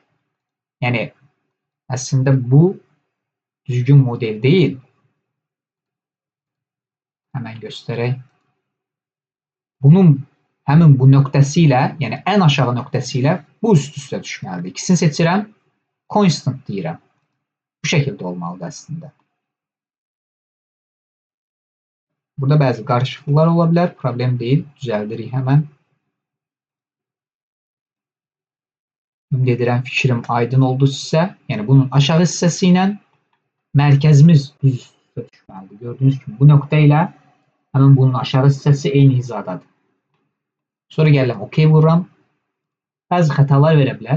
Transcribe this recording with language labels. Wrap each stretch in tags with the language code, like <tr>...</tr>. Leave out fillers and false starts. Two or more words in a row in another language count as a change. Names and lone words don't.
<az>Yəni əslində bu düzgün model değil.</az> <tr>Hemen göstereyim.</tr> <az>Bunun həmin bu nöqtəsi ilə, yəni ən aşağı nöqtəsi ilə bu üst-üstə düşməlidir. İkisini seçirəm, constant deyirəm.</az> <tr>Bu şekilde olmalıdır aslında. Burada bazı karışıklıklar olabilir. Problem değil. Düzeldirik hemen.</tr> <az>Ümid edirəm fikrim aydın oldu sizə. Yəni bunun aşağı hissəsi ilə mərkəzimiz düz üstə düşməlidir.</az> <tr>Gördüğünüz gibi</tr> <az>bu nöqtə ilə həmin bunun aşağı hissəsi eyni hizadadır. Sonra gəlirəm OK vururam. Bazı xətalar verə bilər.</az>